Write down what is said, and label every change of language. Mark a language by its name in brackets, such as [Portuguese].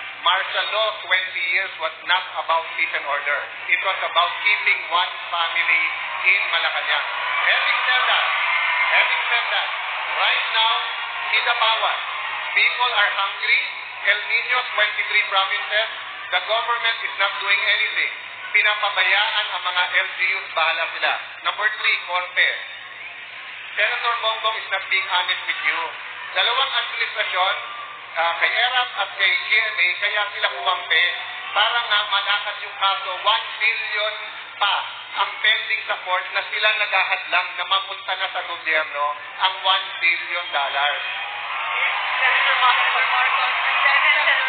[English] Martial law 20 years was not about peace and order. It was about keeping one family in Malacanang. Having said that, right now, Kidapawan, people are hungry. El Niño's 23 provinces, the government is not doing anything. [Filipino] Pinapabayaan ang mga LGUs, bahala sila. [English] Number 3, Corte. Senator Bongbong is not being honest with you. [Filipino] Dalawang administrasyon, kay ERAP at kay GMA, kaya sila kumampi para nga malakas yung kaso. 1 billion pa ang pending sa court na sila naghahadlang na mapunta na sa gobyerno ang $1 billion. [English] Senator Marcos, and then